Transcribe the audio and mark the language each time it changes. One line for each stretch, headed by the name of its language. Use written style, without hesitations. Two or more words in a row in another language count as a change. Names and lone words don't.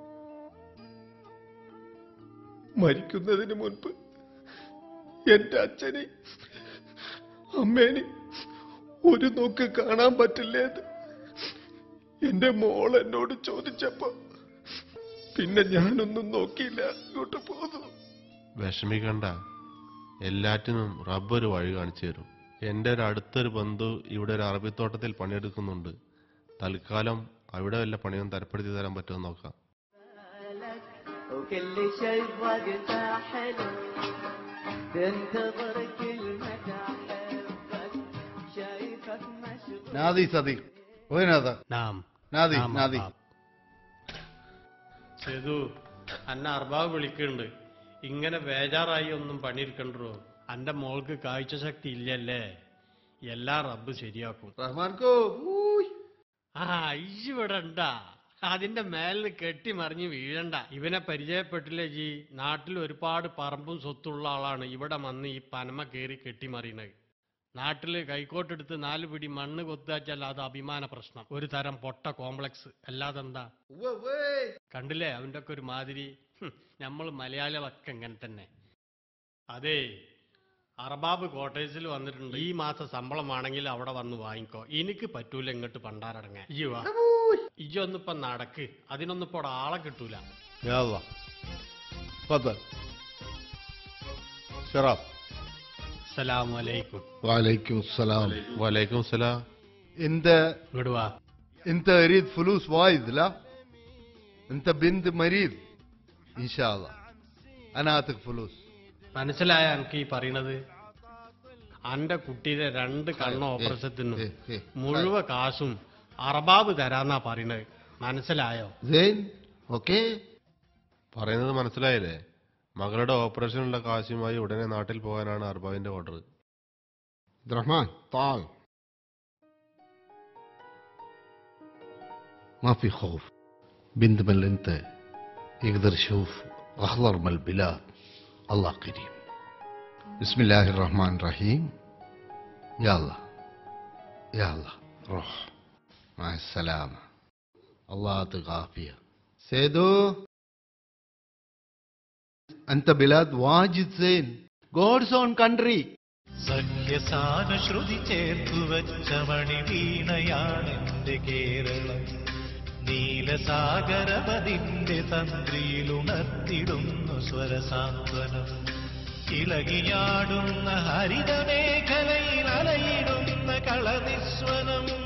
Malayalam: മരിക്കുന്നതിന് മുൻപ് എന്റെ അച്ഛനെ അമ്മേനെ ഒരു നോക്ക് കാണാൻ പറ്റില്ലേന്ന് എന്റെ മോൾ എന്നോട് ചോദിച്ചപ്പോ പിന്നെ ഞാനൊന്നും നോക്കിയില്ല, ഇങ്ങോട്ട് പോന്നു. വിഷമിക്കണ്ട, എല്ലാറ്റിനും റബ്ബ് ഒരു വഴി കാണിച്ചു തരും. എന്റെ ഒരു അടുത്തൊരു ബന്ധു ഇവിടെ ഒരു അറബിത്തോട്ടത്തിൽ പണിയെടുക്കുന്നുണ്ട്. തൽക്കാലം അവിടെ വല്ല പണിയും തരപ്പെടുത്തി തരാൻ പറ്റുമെന്ന് നോക്കാം.
Arabic: وكل شيء وقتها حلو تنتظر كلمة أحبك شايفك مشغول نادي صديق وين هذا؟ നാം نادي نادي
Malayalam: സേതു, അന്ന അർബാബ് വിളിക്കുന്നുണ്ട്. ഇങ്ങനെ ബേജാറായി ഒന്നും പണിയെടുക്കണ്ടോ. അന്റെ മോൾക്ക് കാഴ്ച ശക്തി ഇല്ലല്ലേ. എല്ലാ റബ്ബ് ശരിയാക്കും.
Hindi: रहमान को
Malayalam: ആ ഇവിടെ ഉണ്ടാ. അതിന്റെ മേലിന് കെട്ടിമറിഞ്ഞ് വീഴണ്ട. ഇവനെ പരിചയപ്പെട്ടില്ലേ ജി? നാട്ടിൽ ഒരുപാട് പറമ്പും സ്വത്തുള്ള ആളാണ്. ഇവിടെ വന്ന് ഈ പനമ കയറി കെട്ടിമറിയണത്. നാട്ടില് കൈക്കോട്ടെടുത്ത് 4 പിടി മണ്ണ് കൊത്തുവച്ചാൽ അത് അഭിമാന പ്രശ്നം, ഒരു തരം പൊട്ട കോംപ്ലക്സ്. അല്ലാതെന്താ? കണ്ടില്ലേ അവന്റെ ഒക്കെ ഒരു മാതിരി. നമ്മൾ മലയാളികളൊക്കെ ഇങ്ങനെ തന്നെ. അതെ, അർബാബ് കോട്ടേഴ്സിൽ വന്നിട്ടുണ്ട്. ഈ മാസം ശമ്പളമാണെങ്കിൽ അവിടെ വന്ന് വാങ്ങിക്കോ. എനിക്ക് പറ്റൂല ഇങ്ങോട്ട് പണ്ടാരടങ്ങാൻ. ഇജൊന്നിപ്പം നടക്ക്. അതിനൊന്നിപ്പോ ആളെ കിട്ടൂല.
Arabic: يلا تفضل شرف. السلام عليكم. وعليكم السلام. وعليكم السلام. انت
Malayalam: ഇങ്ങോട്ട് വാ.
Arabic: انت اريد فلوس وايد؟ لا انت بنت مريض ان شاء الله انا اعطيك فلوس.
Malayalam: മനസ്സിലായ എനിക്ക് ഈ പറയണത്? അന്റെ കുട്ടിയുടെ 2 കണ്ണ് ഓപ്പറേഷത്തിനും മുഴുവൻ കാശും അറബാബ് തരാന്നാ പറയണത്. മനസ്സിലായോ?
Arabic: زين اوكي
Malayalam: പറയുന്നത് മനസ്സിലായില്ലേ? മകളുടെ ഓപ്പറേഷനുള്ള കാശുമായി ഉടനെ നാട്ടിൽ പോകാനാണ് അർബാബിന്റെ ഓർഡർ.
Arabic: عبد الرحمن تعال. ما في خوف. بنت من انت يقدر يشوف اخضر من البلاد. الله قريب. بسم الله الرحمن الرحيم. يلا يلا روح مع السلامة. الله يعطيك عافية. سيدو أنت بلاد واجد زين.
English: God's own country.
Malayalam: സഖ്യസാനുശ്രുതി ചേർത്തുവച്ച മണിവീണയാണെന്റെ കേരളം. നീലസാഗരപതിന്റെ തന്ത്രിയിലുണർത്തിടുന്നു സ്വരസാന്ത്വനം. ഇളകിയാടുന്ന ഹരിതമേഖലയിൽ അലയിടുന്ന കളനിസ്വനം.